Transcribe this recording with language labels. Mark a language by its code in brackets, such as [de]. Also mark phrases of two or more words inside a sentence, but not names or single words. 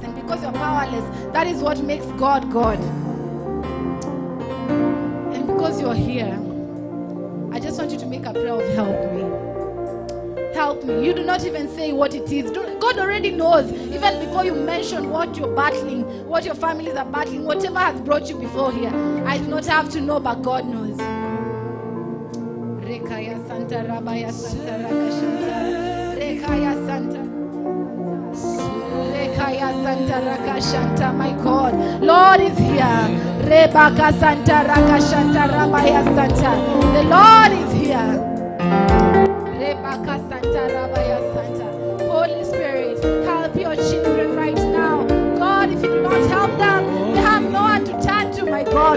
[en] And because you're powerless, that is what makes God God. And because you're here, I just want you to make a prayer of help me. Help me. You do not even say what it is. God already knows. Even before you mention what you're battling, what your families are battling, whatever has brought you before here, I do not have to know, but God knows. Rekaya Santa Rabaya Santa Rakashanta Rekaya Santa Rekaya Santa Rakashanta. My God, Lord is here. Rebaka Santa Rakashanta Rabaya Santa. The Lord is here. Rebaka Santa Rabaya Santa. Holy Spirit, help your children right now. God, if you do not help them, they have no one to turn to, my God.